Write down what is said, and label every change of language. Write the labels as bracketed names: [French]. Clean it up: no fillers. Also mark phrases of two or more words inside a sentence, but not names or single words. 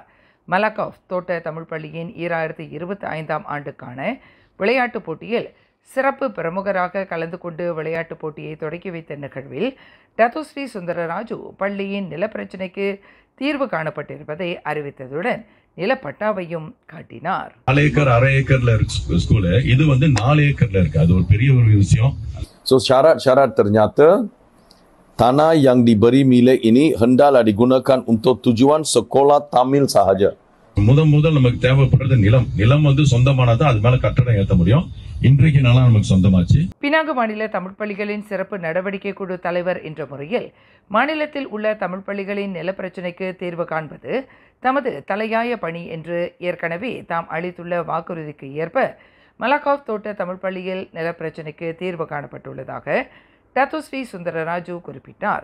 [Tamil] மலக்காஃப் தோட்ட தமிழ் பள்ளியின் 2025ஆம் ஆண்டுக்கான விளையாட்டுப் போட்டியில் சிறப்பு பிரமுகராக கலந்து கொண்டு விளையாட்டுப் போட்டியை தொடக்கி வைத்த நிகழ்வில் டத்தோஸ்ரீ சுந்தரராஜு பள்ளியின் நிலப்பிரச்சினைக்கு தீர்வு காணப்பட்டிருப்பதை அறிவித்ததுடன் நிலப்பட்டாவையும் காட்டினார். 4 ஏக்கர் அரை ஏக்கர்ல இருக்கு ஸ்கூலு, இது 4 ஏக்கர்ல இருக்கு. அது ஒரு பெரிய ஒரு விஷயம். [Malay] So syarat-syarat ternyata tanah yang diberi milik ini hendaklah digunakan untuk tujuan sekolah Tamil sahaja. [Tamil] முதல் நமக்கு தேவைப்படுறது நிலம் சொந்தமானது, அது மேல கட்டடம் ஏற்ற முடியும். இன்றைக்கு நாளா நமக்கு சொந்தமாச்சு. பினாங்கு மாநில தமிழ் பள்ளிகளின் சிறப்பு நடவடிக்கை குழு தலைவர் என்ற முறையில் மாநிலத்தில் உள்ள தமிழ் பள்ளிகளின் நிலப்பிரச்சினைக்கு தீர்வு காண்பது தமது தலையாய பணி என்று ஏற்கனவே தாம் அளித்துள்ள வாக்குறுதிக்கு ஏற்ப மலக்காஃப் தோட்ட தமிழ் பள்ளியில் நிலப்பிரச்சினைக்கு தீர்வு காணப்பட்டுள்ளதாக டத்தோஸ்ரீ சுந்தரராஜு குறிப்பிட்டார்.